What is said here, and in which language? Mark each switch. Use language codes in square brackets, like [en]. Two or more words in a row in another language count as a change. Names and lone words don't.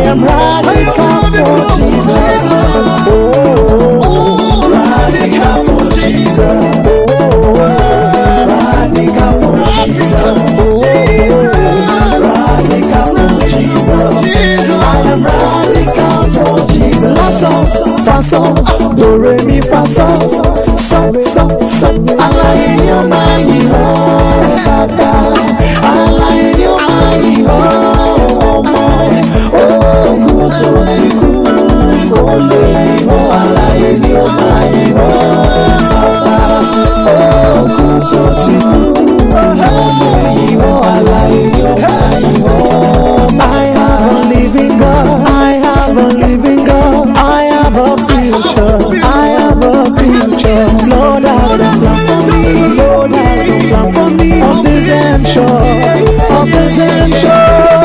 [en] radical for Jesus. Oh, radical for Jesus. Oh, radical for Jesus. Oh, radical for Jesus. I am radical for Jesus. La sol, fa sol, do re mi fa sol, sol, sol, sol. [yo] Alaye ni o ma yi ho, Baba. Alaye ni o ma yi ho, ọmọ. Oh, kú tó ti kú, kò lè yí ho. Alaye ni o ma yi ho, Baba. Oh, kú tó ti kú, kò lè yí ho. Alaye ni o ma yi ho. [en] I have a living God. I have a living God. I have a future. I have a future. Lord, I have a plan for me. Lord, I have a plan for me. Of this I'm sure. Of this I'm sure.